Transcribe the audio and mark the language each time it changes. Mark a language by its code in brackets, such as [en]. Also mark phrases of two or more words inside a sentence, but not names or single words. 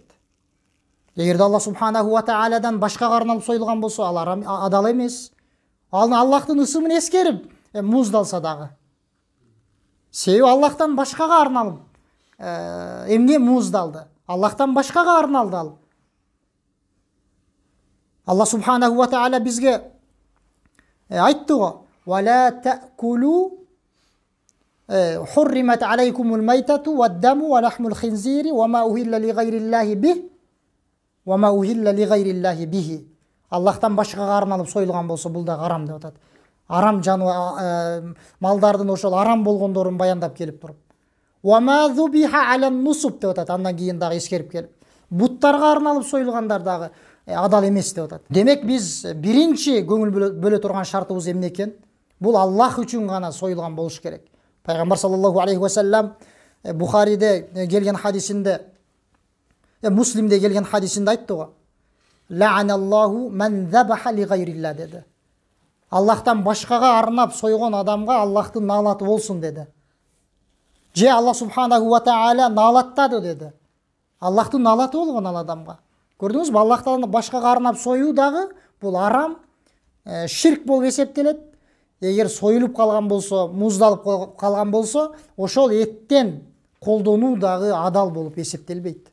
[ky] Эгерде Аллах [ar] سبحانه وتعالى [ky] башкага арналып союлган болсо, ал адал эмес. Ал Аллахтын ысымын эскерип муздалса дагы. Себеби Аллахтан башкага арналып эмне муздалды? Аллахтан башкага арналды ал. Аллах [ar] سبحانه وتعالى [ky] бизге айтты го: [ar] "ولا تأكلوا حرمت عليكم الميتة والدم ولحم الخنزير وما أهل لغير الله به وما أهل لغير الله به." [ky] Аллахтан башкага арналып союлган болсо бул да арам деп атат. Арам жануар малдардын ошол арам болгондорун баяндап келип туруп. [ar] وما ذبح على النصب деп атат. [ky] Андан кийин дагы эскерип келип. Буттарга арналып союлгандар дагы адал эмес деп атат. Демек биз биринчи көңүл бөлө турган шартыбыз эмне экен? Бул Аллах үчүн гана союлган болуш керек. Пайгамбар [ar] صلى الله عليه وسلم [ky] Бухариде келген хадисинде, Муслимде келген хадисинде айтты го. [ar] لعن الله من ذبح لغير الله dedi. [ky] Аллахтан башкага арнап сойгон адамга Аллахтын наалаты болсун dedi. Же Аллах [ar] سبحانه وتعالى [ky] наалаттады dedi. Аллахтын наалаты болгон ал адамга. Көрдүңүзбү? Аллахтан башкага арнап союу дагы бул арам, ширк болуп эсептелет. Эгер союлуп калган болсо, муздалып калган болсо, ошол эттен колдонуу дагы адал болуп эсептелбейт.